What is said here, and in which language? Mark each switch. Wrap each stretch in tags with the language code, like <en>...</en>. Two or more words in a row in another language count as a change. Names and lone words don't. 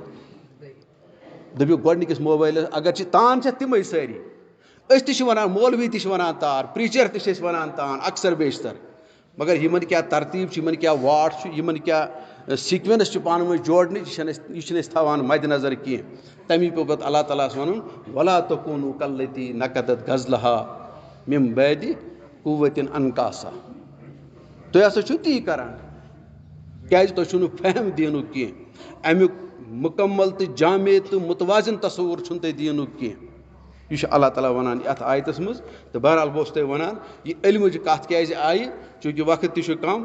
<ks>دٔپِو گۄڈنِکِس موبایلَس اگر چھِ تان چھِ تِمے سٲری. أسۍ تہِ چھِ وَنان، مولوی تہِ چھِ وَنان تار، پریٖچر تہِ چھِ أسۍ وَنان تان اکثر بیشتر، مگر یِمن کیٛاہ ترتیٖب چھِ، یِمن کیٛاہ واٹ چھُ، یِمن کیٛاہ سیٖکوینس چھِ پانہٕ ؤنۍ جوڑنٕچ، یہِ چھِنہٕ أسۍ تھاوان مدِ نظر کینٛہہ. تَمی پیوٚو پَتہٕ اللہ تعالیٰ ہَس وَنُن</ks> <ar>وَلا تَکوٗنوٗ کَلَّتی نَقَدَتْ غَزْلَہَا مِن بَعْدِ قُوَّةٍ اَنکاسا.</ar> <ks>تُہۍ ہسا چھِو تی کران، کیٛازِ تۄہہِ چھُو نہٕ فہم دیٖنُک کینٛہہ. اَمیُک مُکمل تہٕ جامع تہٕ مُتوازن تصوُر چھُنہٕ تۄہہِ دیٖنُک کینٛہہ. یہِ چھُ اللہ تعالیٰ وَنان یَتھ آیتَس منٛز. تہٕ بہرحال بہٕ اوسُس تۄہہِ وَنان یہِ علمٕچ کَتھ کیٛازِ آیہِ، چوٗنٛکہِ وقت تہِ چھُ کَم.</ks>